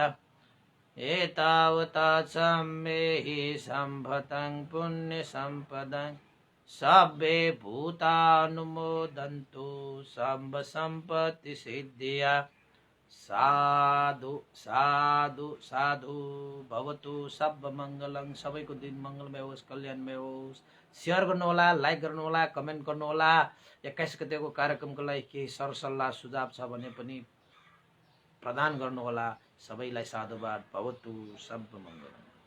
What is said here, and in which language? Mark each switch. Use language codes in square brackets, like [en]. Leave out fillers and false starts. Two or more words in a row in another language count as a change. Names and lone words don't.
[pi] एतावता सम्मेहि सम्भतं पुण्यसम्पदं सब्बे भूतानुमोदन्तु सर्वसम्पत्तिसिद्धिया। साधु साधु साधु। [sa] भवतु सर्वमङ्गलं। [ne] सबैको दिन मङ्गलमय होस्, कल्याणमय होस्। शेयर गर्नु होला, लाइक गर्नु होला, कमेन्ट गर्नु होला। 21 गतेको कार्यक्रमको लागि केही सरसल्लाह सुझाव छ भने पनि प्रदान गर्नु होला। सबैलाई साधुवाद। [sa] भवतु सर्वमङ्गलम्।